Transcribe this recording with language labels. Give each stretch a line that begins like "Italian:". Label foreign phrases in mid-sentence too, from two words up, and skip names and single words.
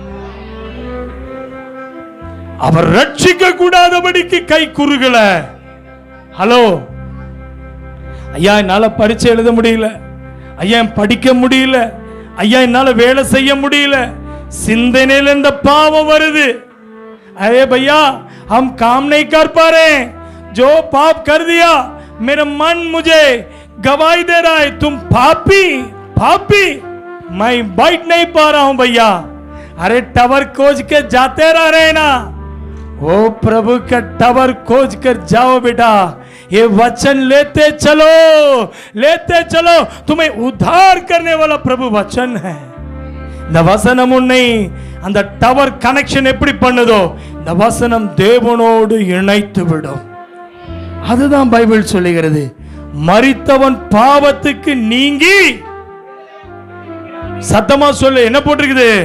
Tamil: அவர் ரட்சிக்க கூடாதபடிக்கு கை குறுகல. ஹலோ ஐயா, என்னால பரீட்சை எழுத முடியல, ஐயா படிக்க முடியல, ஐயா என்னால வேலை செய்ய முடியல, சிந்தனையில் இந்த பாவம் வருது.
Hindi: अरे भैया हम काम नहीं कर पा रहे, जो पाप कर दिया मेरा मन मुझे गवाही दे रहा है, तुम पापी पापी, मैं बैठ नहीं पा रहा हूं भैया. अरे टवर खोज के जाते रह रहे ना, वो प्रभु का टवर खोज कर जाओ बेटा. ये वचन लेते चलो, तुम्हें उद्धार करने वाला प्रभु वचन है.
Tamil: இந்த வசனம் உன்னை அந்த டவர் கனெக்ஷன் எப்படி பண்ணுதோ, இந்த வசனம் தேவனோடு இணைத்து விடும். அதுதான் பைபிள் சொல்லுகிறது. மரித்தவன் பாவத்துக்கு நீங்கி, சத்தமா சொல்லு, என்ன போட்டிருக்குது?